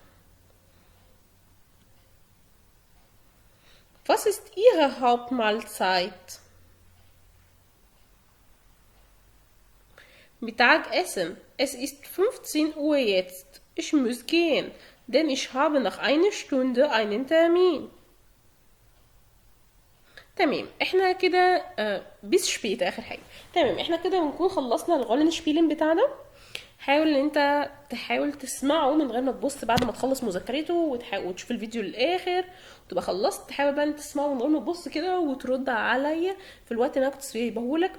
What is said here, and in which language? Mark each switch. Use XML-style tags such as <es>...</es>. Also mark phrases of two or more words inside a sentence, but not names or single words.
<de>Was ist Ihre Hauptmahlzeit? Mittagessen. Es ist 15 Uhr jetzt. Ich muss gehen, denn ich habe nach einer Stunde einen Termin.</de> <ar>تمام احنا كده</ar> <de>bis später</de> <ar>اخر حاجه. تمام احنا كده بنكون خلصنا</ar> <de>Rollen spielen</de> <ar>بتاعنا. حاول ان انت تحاول تسمعه من غير ما تبص بعد ما تخلص مذاكرته وتشوف الفيديو للاخر وتبقى خلصت. تحاول بقى انت تسمعه من غير ما تبص كده وترد عليا في الوقت اللي انا كنت سايبهولك.</ar>